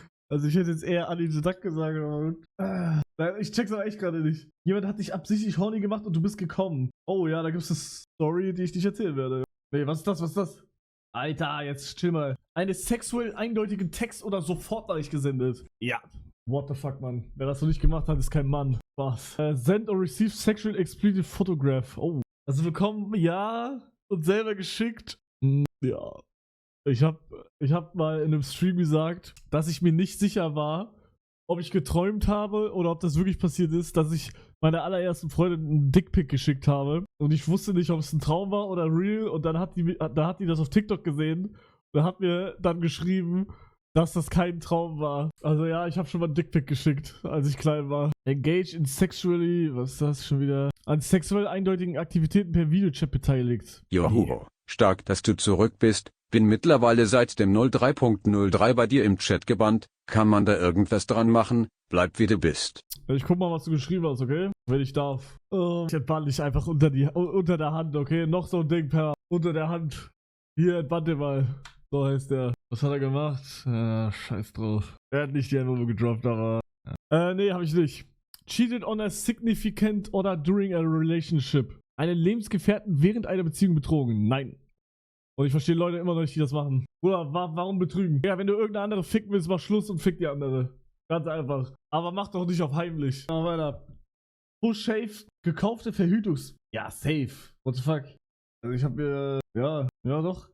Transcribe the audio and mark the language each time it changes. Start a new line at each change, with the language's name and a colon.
German: Also ich hätte jetzt eher Anni Duck gesagt, aber ich check's aber echt gerade nicht. Jemand hat dich absichtlich horny gemacht und du bist gekommen. Oh ja, da gibt's eine Story, die ich nicht erzählen werde. Nee, was ist das? Alter, jetzt chill mal. Eine sexuell eindeutige Text- oder Sofortnachricht gesendet. Ja.
English: What the fuck,
German: Mann. Wer das noch nicht gemacht hat, ist kein Mann. Was?
English: Send or receive sexual explicit photograph.
German: Oh. Also bekommen, ja. Und selber geschickt. Ja. Ich hab mal in einem Stream gesagt, dass ich mir nicht sicher war, ob ich geträumt habe oder ob das wirklich passiert ist, dass ich meiner allerersten Freundin einen Dickpic geschickt habe. Und ich wusste nicht, ob es ein Traum war oder real. Und dann hat die das auf TikTok gesehen und hat mir dann geschrieben, dass das kein Traum war. Also ja, ich habe schon mal einen Dickpic geschickt, als ich klein war.
English: Engage in sexually,
German: was ist das schon wieder? An sexuell eindeutigen Aktivitäten per Videochat beteiligt. Joho, stark, dass du zurück bist. Bin mittlerweile seit dem 03.03 bei dir im Chat gebannt. Kann man da irgendwas dran machen? Bleib wie du bist. Ich guck mal, was du geschrieben hast, okay? Wenn ich darf. Ich entbann dich einfach unter der Hand, okay? Noch so ein Ding unter der Hand. Hier, entbann dir mal. So heißt der. Was hat er gemacht? Scheiß drauf. Er hat nicht die Nummer gedroppt, aber... Nee, hab ich nicht.
English: Cheated on a significant or during a relationship.
German: Einen Lebensgefährten während einer Beziehung betrogen. Nein. Und ich verstehe Leute immer noch nicht, die das machen. Bruder, warum betrügen? Ja, wenn du irgendeine andere ficken willst, mach Schluss und fick die andere. Ganz einfach. Aber mach doch nicht auf heimlich. Machen wir weiter. Push Shave, gekaufte Verhütungs... Ja, safe.
English: What the fuck?
German: Also ich hab mir... Ja doch.